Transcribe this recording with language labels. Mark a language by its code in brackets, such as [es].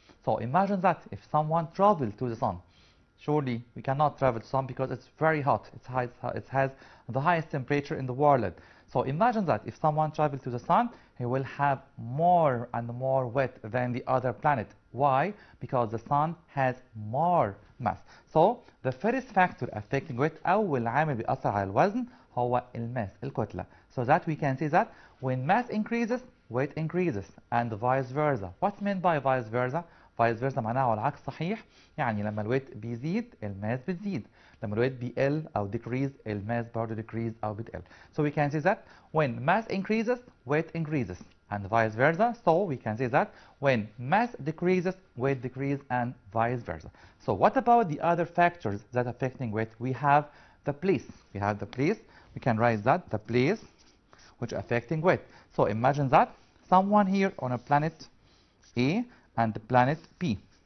[en] So imagine that if someone traveled to the sun, surely we cannot travel to the sun because it's very hot. It has the highest temperature in the world. So imagine that if someone traveled to the sun, he will have more and more weight than the other planet. Why? Because the sun has more mass. So the first factor affecting weight, [ar] أول عامل بيأثر على الوزن هو الماس، الكتلة. [en] So that we can say that when mass increases, weight increases, and vice versa. What's meant by vice versa? [ar] vice versa معناها على العكس صحيح، يعني لما الويت بيزيد الماس بتزيد، لما الويت بيقل أو decrease الماس برضه decrease أو بتقل. [en] So we can say that when mass increases, weight increases, and vice versa. So we can say that when mass decreases, weight decreases, and vice versa. So what about the other factors that affecting weight? We have the place. We have the place. We can write that the place which affecting weight. So imagine that someone here on a planet A and the planet B.